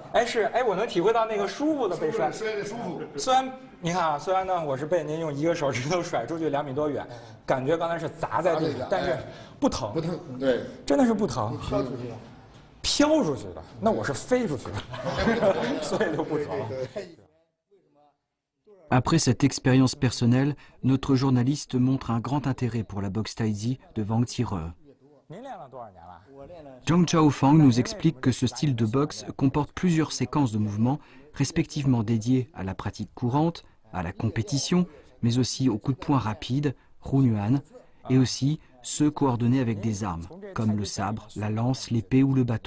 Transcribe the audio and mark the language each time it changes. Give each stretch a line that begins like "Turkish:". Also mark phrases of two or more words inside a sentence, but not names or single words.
Chinese: 哎，我能体会到那个舒服的被摔。摔的舒服。虽然你看啊，虽然呢我是被您用一个手指头甩出去2米多远，感觉刚才是砸在地上，但是不疼。不疼，对，真的是不疼。飘出去了。飘出去的，那我是飞出去的，所以就不疼。
French: Après cette expérience personnelle, notre journaliste montre un grand intérêt pour la boxe taïzi de Wang Qire. Zhang Chaofang nous explique que ce style de boxe comporte plusieurs séquences de mouvements, respectivement dédiées à la pratique courante, à la compétition, mais aussi aux coups de poing rapides, Runyuan, et aussi ceux coordonnés avec des armes, comme le sabre, la lance, l'épée ou le bâton.